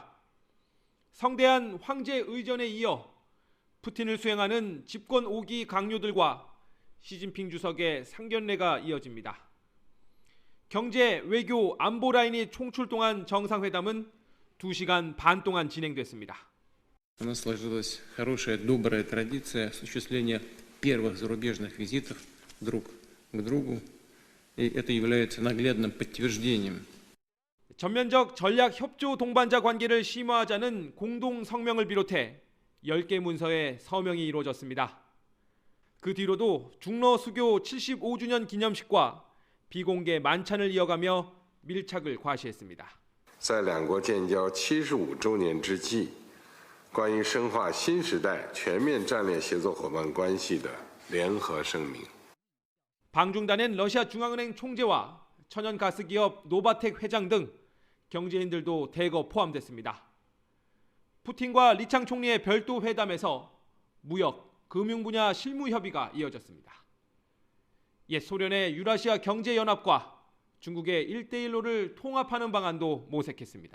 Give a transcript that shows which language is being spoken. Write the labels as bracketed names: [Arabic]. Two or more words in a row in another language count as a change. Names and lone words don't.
[Korean] 성대한 황제 의전에 이어 푸틴을 수행하는 집권 5기 강요들과 시진핑 주석의 상견례가 이어집니다. 경제, 외교, 안보 라인이 총출동한 정상회담은 2시간 반 동안 진행됐습니다. [Russian] У нас сложилась хорошая, добрая традиция осуществления первых зарубежных визитов друг к другу, и это является наглядным подтверждением. [Korean] 전면적 전략 협조 동반자 관계를 심화하자는 공동 성명을 비롯해 10개 문서의 서명이 이루어졌습니다. 그 뒤로도 중러 수교 75주년 기념식과 비공개 만찬을 이어가며 밀착을 과시했습니다. [Chinese] 在两国建交75周年之际，关于深化新时代全面战略协作伙伴关系的联合声明。 [Korean] 방중단엔 러시아 중앙은행 총재와 천연가스기업 노바텍 회장 등 경제인들도 대거 포함됐습니다. 푸틴과 리창 총리의 별도 회담에서 무역, 금융 분야 실무 협의가 이어졌습니다. 옛 소련의 유라시아 경제연합과 중국의 1대1로를 통합하는 방안도 모색했습니다.